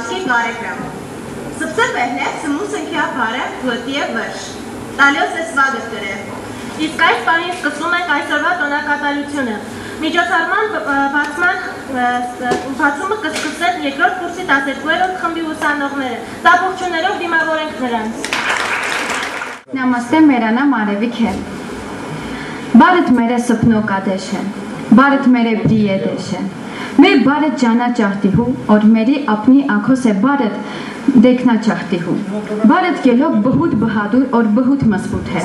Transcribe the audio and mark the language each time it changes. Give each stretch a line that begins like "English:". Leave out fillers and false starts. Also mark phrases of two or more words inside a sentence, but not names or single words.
Hindi: कार्यक्रम। सबसे पहले समूह संख्या 12 द्वितीय वर्ष तालियों से स्वागत करें।
Armenian: Իսկ այս պահին սկսվում ենք այսօրվա տոնակատարությունը։ Միջոցառման բացումը կսկսեն երկրորդ կուրսի 12-րդ խմբի ուսանողները։ Տապողջուններով դիմավորենք նրանց։
Hindi: Namaste, मेरा नाम आरविक है। भारत मेरे सपनों का देश है, भारत मेरे प्रिय देश है। मैं भारत जाना चाहती हूँ और मेरी अपनी आंखों से भारत देखना चाहती हूँ। भारत के लोग बहुत बहादुर और बहुत मजबूत हैं।